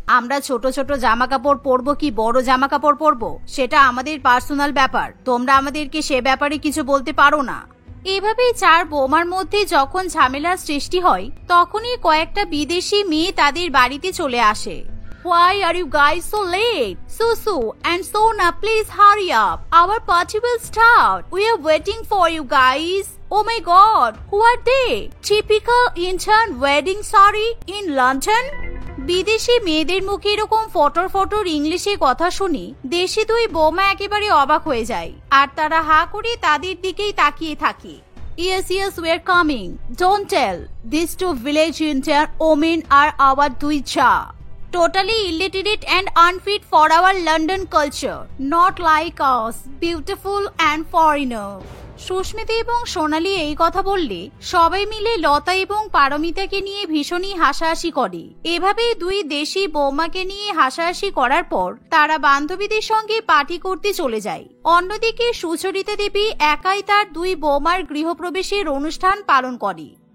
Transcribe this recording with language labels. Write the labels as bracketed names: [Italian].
[Bangla] আমরা ছোট ছোট জামা কাপড় পরবো কি বড় জামা কাপড় পরবো সেটা আমাদের পার্সোনাল ব্যাপার। তোমরা আমাদেরকে সে ব্যাপারে কিছু বলতে পারো না। এভাবেই চার বৌমার মধ্যে যখন ঝামেলার সৃষ্টি হয়, তখনই কয়েকটা বিদেশি মেয়ে তাদের বাড়িতে চলে আসে। [English] Why are you guys so late? Susu and Sona, please hurry up. Our party will start. We are waiting for you guys. Oh my god, who are they? Typical Indian wedding saree in London? [Bangla] বিদেশি মেয়েদের মুখে এরকম ফটর ফটর ইংলিশে কথা শুনে দেশি দুই বৌমা একেবারে অবাক হয়ে যায়, আর তারা হা করে তাদের দিকেই তাকিয়ে থাকে। [English] Yes, we are coming. Don't tell. These two village Indian women are our duicha. Totally illiterate and unfit for our London culture. Not like us, beautiful and foreigner. [Bangla] Susmita এবং সোনালি এই কথা বললে সবাই মিলে লতা এবং পারমিতাকে নিয়ে ভীষণই হাসাহাসি করে। এভাবেই দুই দেশি বৌমাকে নিয়ে হাসাহাসি করার পর তারা বান্ধবীদের সঙ্গে পার্টি করতে চলে যায়। অন্যদিকে সুচরিতা দেবী একাই তার দুই বৌমার গৃহপ্রবেশের অনুষ্ঠান পালন করে।